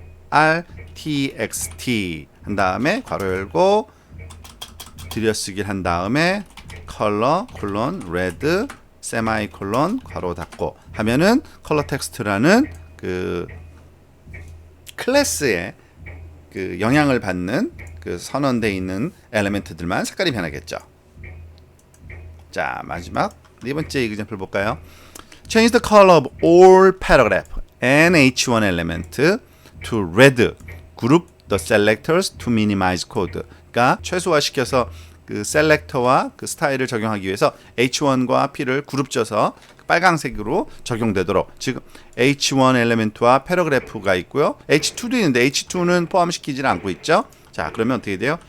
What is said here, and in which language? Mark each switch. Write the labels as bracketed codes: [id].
[ko] .colortxt 한 다음에 괄호 열고 들여쓰기를 한 다음에 컬러 콜론 레드 세마이콜론 괄호 닫고 하면은 컬러 텍스트라는 그 클래스에 그 영향을 받는 그 선언되어 있는 엘리멘트들만 색깔이 변하겠죠. 자, 마지막 네 번째 이그젬플 볼까요? [en] Change the color of all paragraph and H1 element to red. Group the selectors to minimize code. [ko] 그러니까 최소화시켜서 그 셀렉터와 그 스타일을 적용하기 위해서 H1과 P를 그룹져서 빨강색으로 적용되도록 지금 H1 엘리멘트와 패러그래프가 있고요. H2도 있는데 H2는 포함시키지 않고 있죠. 자, 그러면 어떻게 돼요?